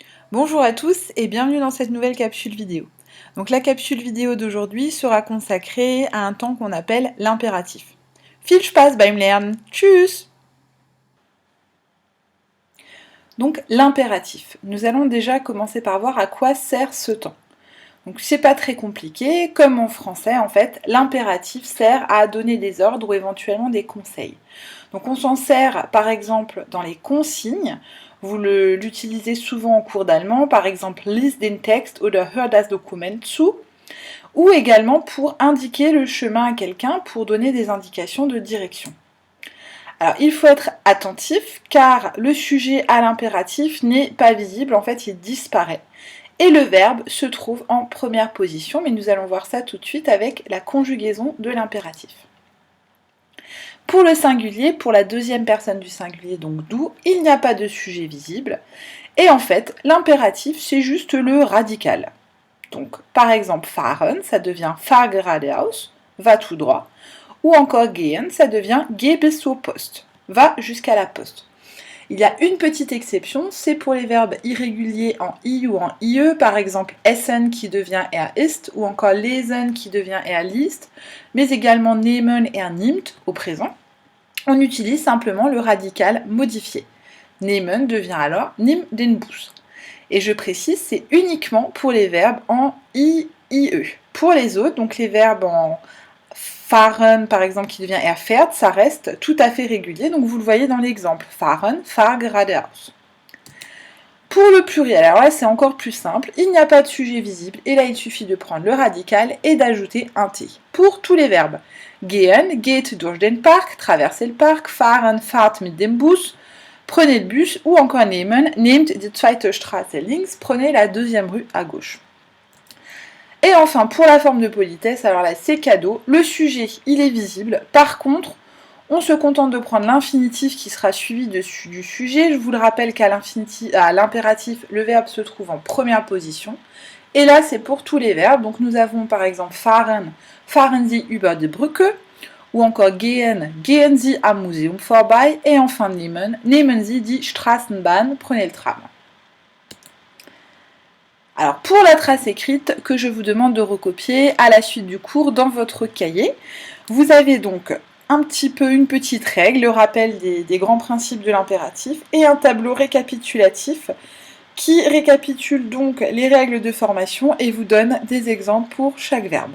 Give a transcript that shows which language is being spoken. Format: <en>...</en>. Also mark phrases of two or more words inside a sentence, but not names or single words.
<fr>Bonjour à tous et bienvenue dans cette nouvelle capsule vidéo. Donc la capsule vidéo d'aujourd'hui sera consacrée à un temps qu'on appelle l'impératif.</fr> <de>Viel Spaß beim Lernen. Tschüss!</de> <fr>Donc l'impératif. Nous allons déjà commencer par voir à quoi sert ce temps. Donc c'est pas très compliqué, comme en français en fait, l'impératif sert à donner des ordres ou éventuellement des conseils. Donc on s'en sert par exemple dans les consignes, vous l'utilisez souvent en cours d'allemand, par exemple</fr> <de>lies den Text oder hör das Dokument zu,</de> <fr>ou également pour indiquer le chemin à quelqu'un, pour donner des indications de direction. Alors il faut être attentif car le sujet à l'impératif n'est pas visible, en fait il disparaît. Et le verbe se trouve en première position, mais nous allons voir ça tout de suite avec la conjugaison de l'impératif. Pour le singulier, pour la deuxième personne du singulier, donc d'où, il n'y a pas de sujet visible. Et en fait, l'impératif, c'est juste le radical. Donc, par exemple, fahren, ça devient</fr> <de>fahr geradeaus,</de> <fr>va tout droit. Ou encore gehen, ça devient</fr> <de>geh bis zur Post,</de> <fr>va jusqu'à la poste. Il y a une petite exception, c'est pour les verbes irréguliers en i ou en ie, par exemple essen qui devient ist, ou encore lesen qui devient liest, mais également nehmen et nimmt au présent. On utilise simplement le radical modifié. Nehmen devient alors</fr> <de>nimm den Bus.</de> <fr>Et je précise, c'est uniquement pour les verbes en i, ie. Pour les autres, donc les verbes en fahren, par exemple, qui devient fährt, ça reste tout à fait régulier. Donc vous le voyez dans l'exemple.</fr> <de>Fahren, fahr geradeaus.</de> <fr>Pour le pluriel, alors là c'est encore plus simple. Il n'y a pas de sujet visible et là il suffit de prendre le radical et d'ajouter un t. Pour tous les verbes.</fr> <de>Gehen, geht durch den Park,</de> <fr>traverser le parc.</fr> <de>Fahren, fahrt mit dem Bus.</de> <fr>Prenez le bus. Ou encore</fr> <de>nehmen, nehmt die zweite Straße links.</de> <fr>Prenez la deuxième rue à gauche. Et enfin, pour la forme de politesse, alors là, c'est cadeau. Le sujet, il est visible. Par contre, on se contente de prendre l'infinitif qui sera suivi du sujet. Je vous le rappelle qu'à l'impératif, le verbe se trouve en première position. Et là, c'est pour tous les verbes. Donc, nous avons par exemple</fr> <de>fahren, fahren Sie über die Brücke.</de> <fr>Ou encore</fr> <de>gehen, gehen Sie am Museum vorbei.</de> <fr>Et enfin</fr> <de>nehmen, nehmen Sie die Straßenbahn,</de> <fr>prenez le tram. Alors pour la trace écrite que je vous demande de recopier à la suite du cours dans votre cahier, vous avez donc un petit peu une petite règle, le rappel des grands principes de l'impératif et un tableau récapitulatif qui récapitule donc les règles de formation et vous donne des exemples pour chaque verbe.</fr>